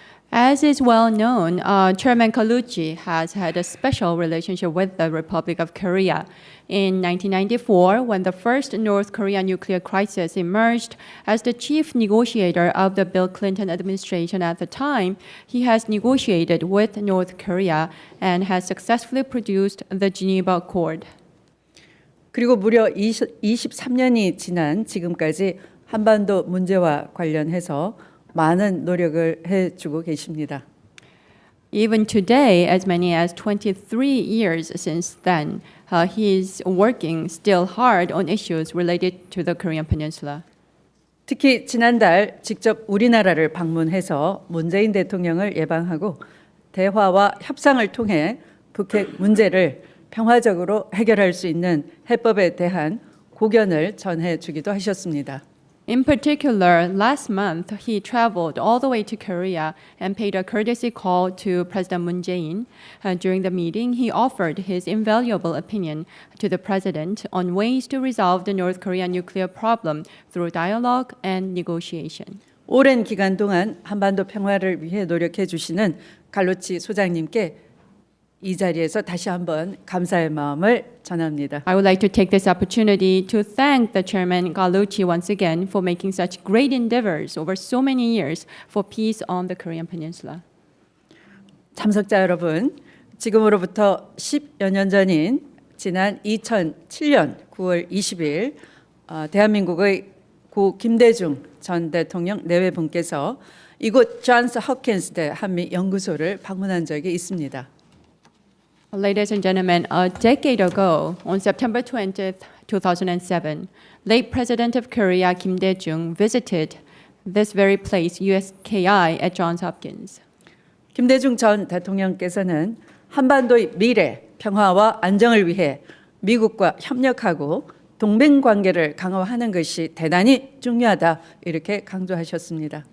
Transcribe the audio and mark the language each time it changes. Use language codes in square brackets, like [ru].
[en] As is well known, Chairman Gallucci has had a special relationship with the Republic of Korea. In 1994, when the first North Korean nuclear crisis emerged, as the chief negotiator of the Bill Clinton administration at the time, he has negotiated with North Korea and has successfully produced the Geneva Accord. [ko] 그리고 무려 23년이 지난 지금까지 한반도 문제와 관련해서 많은 노력을 해주고 계십니다. [en] Even today, as many as 23 years since then, he is working still hard on issues related to the Korean Peninsula. [ko] 특히 지난달 직접 우리나라를 방문해서 문재인 대통령을 예방하고 대화와 협상을 통해 북핵 문제를 평화적으로 해결할 수 있는 해법에 대한 고견을 전해주기도 하셨습니다. [en] In particular, last month, he traveled all the way to Korea and paid a courtesy call to President Moon Jae-in. During the meeting, he offered his invaluable opinion to the president on ways to resolve the North Korean nuclear problem through dialogue and negotiation. [ko] 오랜 기간 동안 한반도 평화를 위해 노력해 주시는 갈로치 소장님께 이 자리에서 다시 한번 감사의 마음을 전합니다. [en] I would like to take this opportunity to thank the chairman Gallucci once again for making such great endeavors over so many years for peace on the Korean Peninsula. [ko] 참석자 여러분, 지금으로부터 10여 년 전인 지난 2007년 9월 20일 대한민국의 고 김대중 전 대통령 내외분께서 이곳 존스 홉킨스 대 한미 연구소를 방문한 적이 있습니다. [en] Ladies and gentlemen, a decade ago, on September 20th, 2007, late President of Korea Kim Dae-jung visited this very place, USKI, at Johns Hopkins. [ko] 김대중 전 대통령께서는 한반도의 미래, 평화와 안정을 위해 미국과 협력하고 동맹 관계를 강화하는 것이 대단히 중요하다 이렇게 강조하셨습니다.